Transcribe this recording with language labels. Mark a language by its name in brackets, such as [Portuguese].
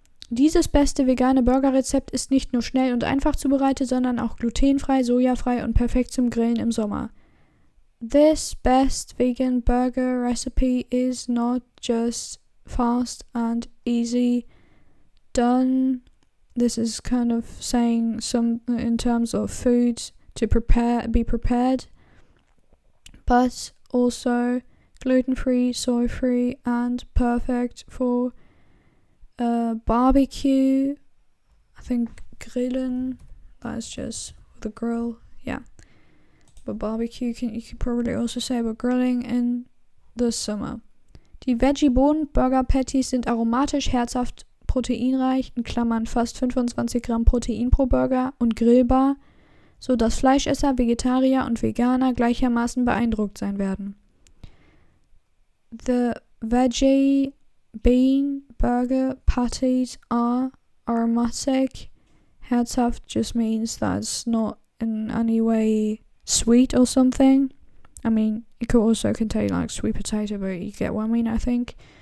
[German] Dieses beste vegane Burgerrezept ist nicht nur schnell und einfach zubereitet, sondern auch glutenfrei, sojafrei und perfekt zum Grillen im Sommer. [English] This best vegan burger recipe is not just fast and easy done. This is kind of saying some in terms of food to be prepared, but also gluten-free, soy-free, and perfect for barbecue. I think grillen, that's just the grill, yeah. But barbecue, you could probably also say about grilling in the summer. [German] Die Veggie-Bohnen Burger Patties sind aromatisch, herzhaft, proteinreich, in Klammern fast 25 Gramm Protein pro Burger und grillbar, so dass Fleischesser, Vegetarier und Veganer gleichermaßen beeindruckt sein werden. [English] The Veggie Bean Burger Patties are aromatic. Herzhaft just means that it's not in any way sweet or something. I mean, it could also contain like sweet potato, but you get what I mean, I think.